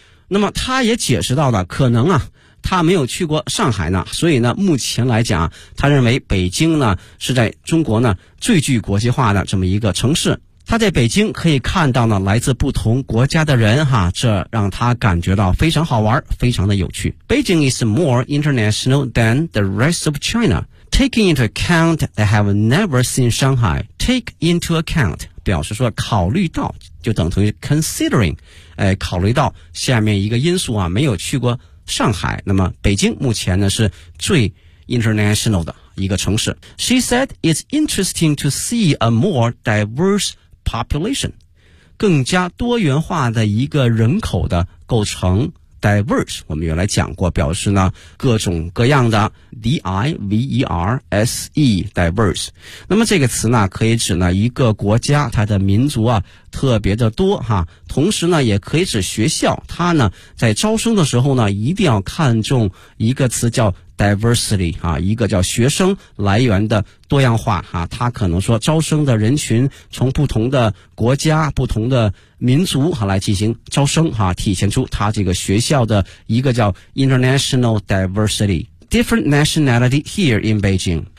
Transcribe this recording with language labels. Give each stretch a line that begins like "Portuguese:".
Chinese: 那么他也解释到了，可能啊他没有去过上海呢，所以呢目前来讲，他认为北京呢是在中国呢最具国际化的这么一个城市。他在北京可以看到呢来自不同国家的人哈，这让他感觉到非常好玩，非常的有趣。
English: Beijing is more international than the rest of ChinaTaking into account, I have never seen Shanghai. Take into account,
Chinese: 表示说考虑到，就等同于 considering, 考虑到下面一个因素啊，没有去过上海，那么北京目前呢是最 international 的一个城市。
English: She said it's interesting to see a more diverse population.
Chinese: 更加多元化的一个人口的构成。 Diverse 我们原来讲过，表示呢各种各样的 D-I-V-E-R-S-E Diverse。那么这个词呢可以指呢一个国家它的民族啊特别的多哈，同时呢也可以指学校，它呢在招生的时候呢一定要看重一个词叫diversity 啊，一个叫学生来源的多样化啊，他可能说招生的人群从不同的国家、不同的民族啊来进行招生啊，体现出他这个学校的一个叫
English: international diversity， different nationality here in Beijing。